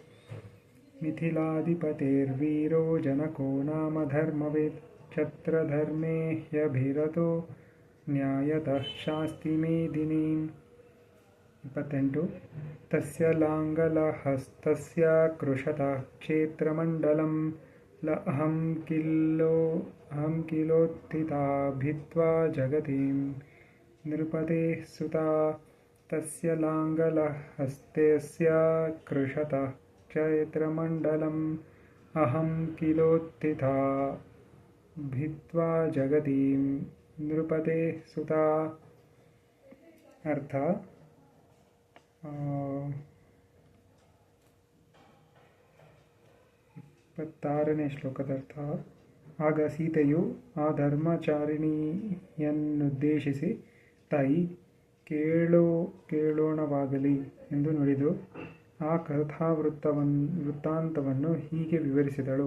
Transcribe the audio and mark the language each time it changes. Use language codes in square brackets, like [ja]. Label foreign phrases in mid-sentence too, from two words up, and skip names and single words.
[sa] ಮಿಥಿಲಾಧಿಪತಿರ್ವೀರೋ ಜನಕೋ ನಾಮ ಧರ್ಮವಿತ್ ಕ್ಷತ್ರಧರ್ಮೇ ಹ್ಯಭಿರತೋ ನ್ಯಾಯತಃ ಶಾಸ್ತಿ ಮೇದಿನೀಂ. 28. ತಸ್ಯ ಲಾಂಗಲಹಸ್ತಸ್ಯ ಕೃಶತಃ ಕ್ಷೇತ್ರಮಂಡಲಂ ಅಹಂ ಕಿಲೋತ್ಥಿತಾ ಭಿತ್ವಾ ಜಗತೀಂ ನೃಪತೇಃ ಸುತಾ. ತಸ್ಯ ಲಾಂಗಲಹಸ್ತಸ್ಯ ಕೃಶತಃ ಕ್ಷೇತ್ರಮಂಡಲಂ अहं किलोत्थिता भित्वा जगतीं नृपतेः सुता. [kn] ಅರ್ಥ, 26ನೇ ಶ್ಲೋಕದ ಅರ್ಥ. ಆಗ ಸೀತೆಯು ಆ ಧರ್ಮಚಾರಿಣಿಯನ್ನುದ್ದೇಶಿಸಿ, ತಾಯಿ, ಕೇಳೋಣವಾಗಲಿ ಎಂದು ನುಡಿದು ಆ ವೃತ್ತಾಂತವನ್ನು ಹೀಗೆ ವಿವರಿಸಿದಳು.